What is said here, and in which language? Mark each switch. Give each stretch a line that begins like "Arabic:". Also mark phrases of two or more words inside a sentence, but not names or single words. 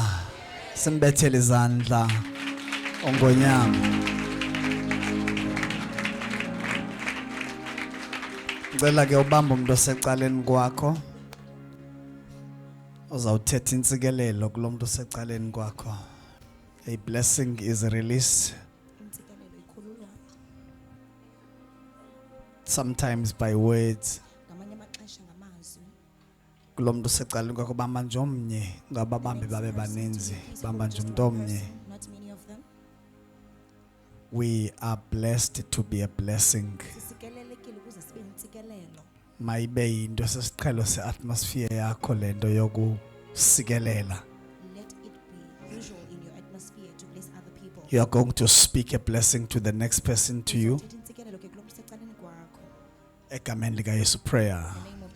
Xhosa: Simbethele izandla ongonyama.
Zulu: Ngicela ke ubamba umuntu osecaleni kwakho.
Xhosa: Uzawuthetha insikelelo kulomuntu osecaleni kwakho.
English: A blessing is released. Sometimes by words.
Xhosa: Kulomuntu osecaleni kwakho bamba nje omnye ngababambi babe baninzi bamba nje umuntu omnye.
English: We are blessed to be a blessing.
Xhosa: Mayibe yinto sesiqhelo se-atmosphere yakho lento yokusikelela.
English: You are going to speak a blessing to the next person to you.
Xhosa: Egameni likaYesu prayer.